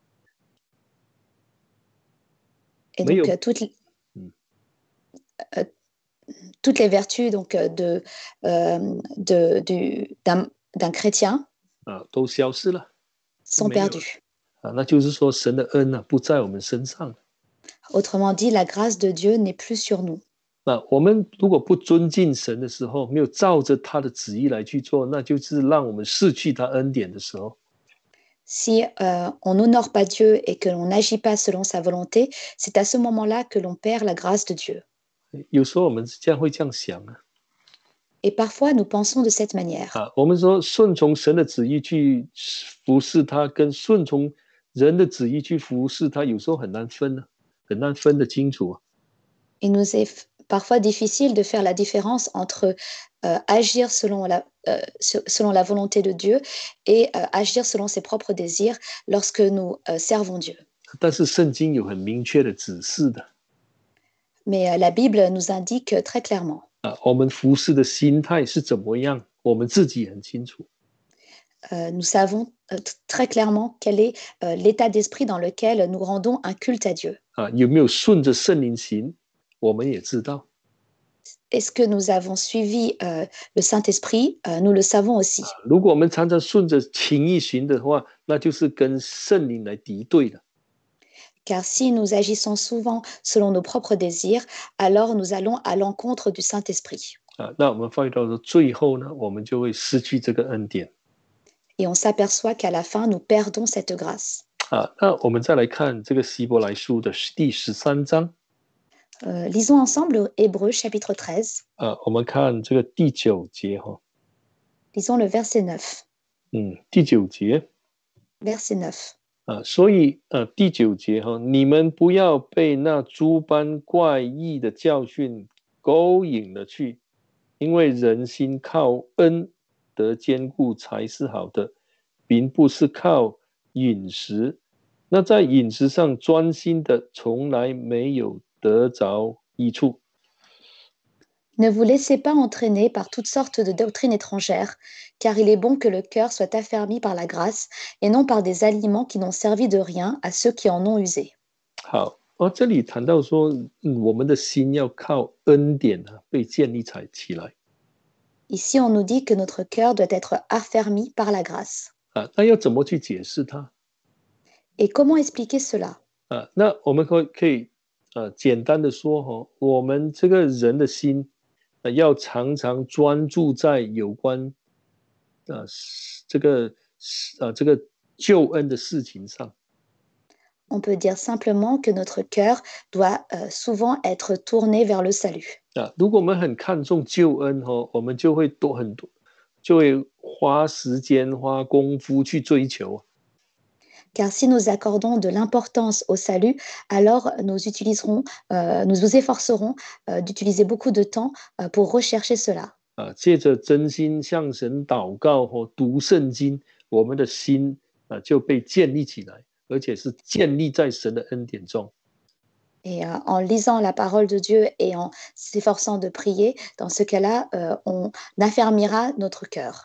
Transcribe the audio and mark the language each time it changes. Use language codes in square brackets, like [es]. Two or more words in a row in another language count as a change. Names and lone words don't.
[fr] Et donc toutes les vertus donc d'un chrétien [zh] 都消失了， [fr] sont perdues. [zh] 那就是说神的恩不在我们身上。 [fr] Autrement dit, la grâce de Dieu n'est plus sur nous. [zh] 我们如果不尊敬神的时候，没有照着他的旨意来去做，那就是让我们失去他恩典的时候。 [fr] Si on n'honore pas Dieu et que l'on n'agit pas selon sa volonté, c'est à ce moment-là que l'on perd la grâce de Dieu. [zh] 有时候我们这样会这样想 [fr] Et parfois, nous pensons de cette manière. [zh] 我们说顺从神的旨意去服侍他，跟顺从人的旨意去服侍他，有时候很难分很难分得清楚。 [fr] Il nous est parfois difficile de faire la différence entre agir selon la volonté de Dieu et agir selon ses propres désirs lorsque nous servons Dieu. [zh] 但是圣经有很明确的指示的。 [fr] Mais la Bible nous indique très clairement. [zh] 我们服侍的心态是怎么样，我们自己很清楚。 [fr] Nous savons très clairement quel est l'état d'esprit dans lequel nous rendons un culte à Dieu. [zh] 有没有顺着圣灵行，我们也知道。 [fr] Est-ce que nous avons suivi le Saint-Esprit? Nous le savons aussi. [zh] 如果我们常常顺着情意行的话，那就是跟圣灵来敌对了。 [fr] Car si nous agissons souvent selon nos propres désirs, alors nous allons à l'encontre du Saint-Esprit. [zh] 那我们发觉到最后呢，我们就会失去这个恩典。 [fr] Et on s'aperçoit qu'à la fin, nous perdons cette grâce. [zh] 那我们再来看这个希伯来书的第13章。 [fr] Lisons ensemble Hébreux chapitre 13. [zh] 我们看这个第9节 [fr] Lisons le verset 9. [zh] 第9节 [fr] Verset 9. [zh] 所以第9节你们不要被那诸般怪异的教训勾引了去，因为人心靠恩得坚固才是好的，并不是靠饮食。那在饮食上专心的，从来没有得着益处。 [fr] Ne vous laissez pas entraîner par toutes sortes de doctrines étrangères, car il est bon que le cœur soit affermi par la grâce et non par des aliments qui n'ont servi de rien à ceux qui en ont usé. [zh] 好，这里谈到说，我们的心要靠恩典被建立起来。 [fr] Ici, on nous dit que notre cœur doit être affermi par la grâce. [zh] 那要怎么去解释它？ [fr] Et comment expliquer cela? [zh] 那我们可以简单的说我们这个人的心要常常专注在有关这个救恩的事情上。 [fr] On peut dire simplement que notre cœur doit souvent être tourné vers le salut. [zh] 如果我们很看重救恩我们就会就会花时间花功夫去追求。 [fr] Car si nous accordons de l'importance au salut, alors nous nous efforcerons d'utiliser beaucoup de temps pour rechercher cela. [zh] 借着真心向神祷告读圣经，我们的心就被建立起来，而且是建立在神的恩典中。 [fr] Et en lisant la parole de Dieu et en s'efforçant de prier, dans ce cas-là, on affermira notre cœur.